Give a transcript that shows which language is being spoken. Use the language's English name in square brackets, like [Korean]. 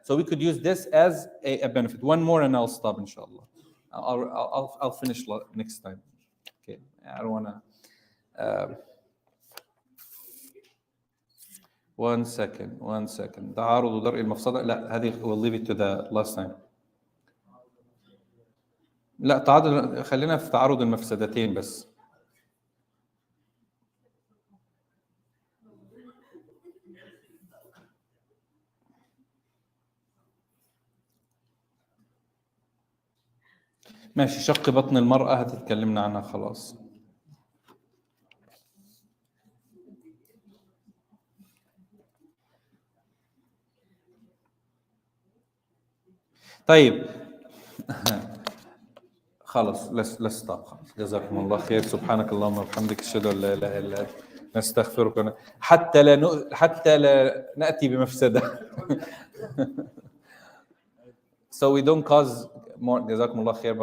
[English] So we could use this as a benefit. One more and I'll stop, inshallah. I'll finish next time. Okay, I don't want to. One second. [Arabic] تعارض ودرء المفسدة. لا, هذه [English] we'll leave it to the last time. [Arabic] لا, خلينا في تعارض المفسدتين بس. ماشي, شق بطن المرأة هتتكلمنا عنها خلاص. طيب خلاص, [English] let's stop. [Arabic] خلاص, جزاكم الله خير. سبحانك اللهم وبحمدك أشهد أن لا إله إلا أنت نستغفرك حتى لا نأتي بمفسدة. [English] So we don't cause more. [Arabic] جزاكم الله خير. بارك